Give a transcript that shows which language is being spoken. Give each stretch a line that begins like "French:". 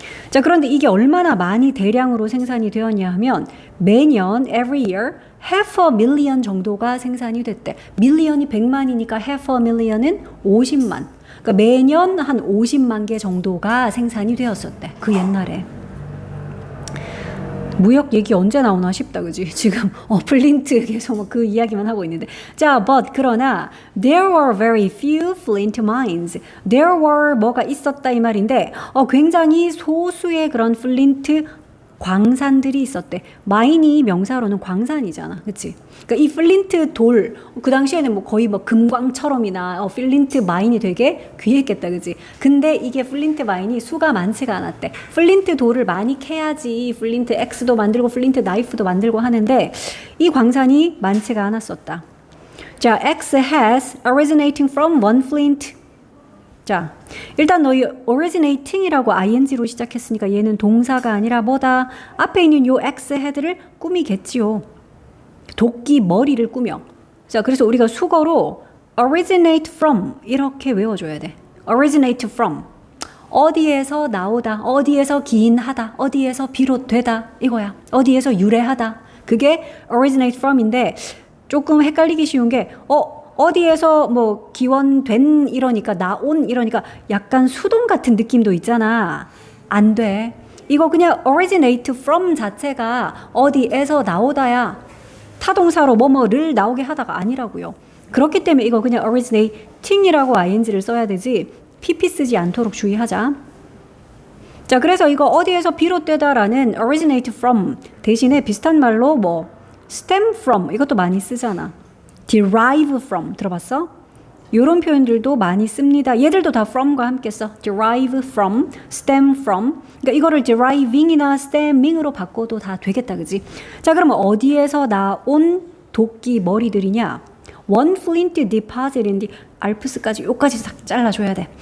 Korean: 자, 그런데 이게 얼마나 많이 대량으로 생산이 되었냐 하면 매년
English: every year
Korean: 500,000 정도가 생산이 됐대. 밀리언이 100만이니까 500,000은 50만. 그러니까 매년 한 50만 개 정도가 생산이 되었었대. 그 옛날에. 무역 얘기 언제 나오나 싶다, 그지? 지금 플린트 계속 뭐 그 이야기만 하고 있는데.
English: 자, but
Korean: 그러나
English: there were very few flint mines. There were
Korean: 뭐가 있었다 이 말인데 굉장히 소수의 그런 플린트 광산들이 있었대. 마인이 명사로는 광산이잖아, 그렇지? 그러니까 이 플린트 돌, 그 당시에는 뭐 거의 뭐 금광처럼이나 플린트 마인이 되게 귀했겠다, 그렇지? 근데 이게 플린트 마인이 수가 많지가 않았대. 플린트 돌을 많이 캐야지 플린트 엑스도 만들고 플린트 나이프도 만들고 하는데 이 광산이 많지가 않았었다.
English: 자, X has originating from one flint.
Korean: 자, 일단 너희 originating이라고 ing로 시작했으니까 얘는 동사가 아니라 뭐다? 앞에 있는 요 X 헤드를 꾸미겠지요. 도끼 머리를 꾸며. 자, 그래서 우리가 수거로
English: originate from
Korean: 이렇게 외워줘야 돼.
English: originate from.
Korean: 어디에서 나오다, 어디에서 기인하다, 어디에서 비롯되다 이거야. 어디에서 유래하다. 그게
English: originate from
Korean: 인데 조금 헷갈리기 쉬운 게 어디에서 뭐 기원된 이러니까 나온 이러니까 약간 수동 같은 느낌도 있잖아. 안 돼. 이거 그냥
English: originate from
Korean: 자체가 어디에서 나오다야. 타동사로 뭐뭐를 나오게 하다가 아니라고요. 그렇기 때문에 이거 그냥 originating이라고 ing를 써야 되지 pp 쓰지 않도록 주의하자. 자, 그래서 이거 어디에서 비롯되다라는 originate from 대신에 비슷한 말로 뭐
English: stem from
Korean: 이것도 많이 쓰잖아.
English: derive from
Korean: 들어봤어? 이런 표현들도 많이 씁니다. 얘들도 다 from과 함께 써.
English: derive from, stem from.
Korean: 그러니까 이거를 deriving이나 stemming으로 바꿔도 다 되겠다, 그지? 자, 그러면 어디에서 나온 도끼 머리들이냐?
English: One flint deposit
Korean: 인데 알프스까지 요까지 싹 잘라줘야 돼.